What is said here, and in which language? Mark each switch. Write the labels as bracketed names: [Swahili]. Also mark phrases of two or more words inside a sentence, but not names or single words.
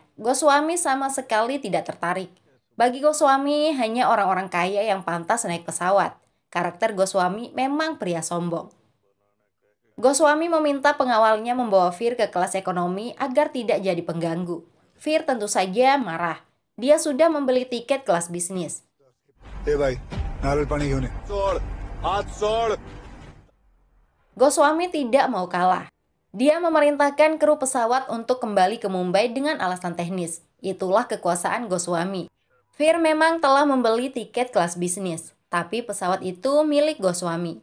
[Indonesian] Goswami sama sekali tidak tertarik. Bagi Goswami, hanya orang-orang kaya yang pantas naik pesawat. Karakter Goswami memang pria sombong. Goswami meminta pengawalnya membawa Fir ke kelas ekonomi agar tidak jadi pengganggu. Fir tentu saja marah. Dia sudah membeli tiket kelas bisnis. [Marathi] भाई नारळ पाणी घेऊन ये. [Indonesian] Goswami tidak mau kalah. Dia memerintahkan kru pesawat untuk kembali ke Mumbai dengan alasan teknis. Itulah kekuasaan Goswami. Fir memang telah membeli tiket kelas bisnis, tapi pesawat itu milik Goswami.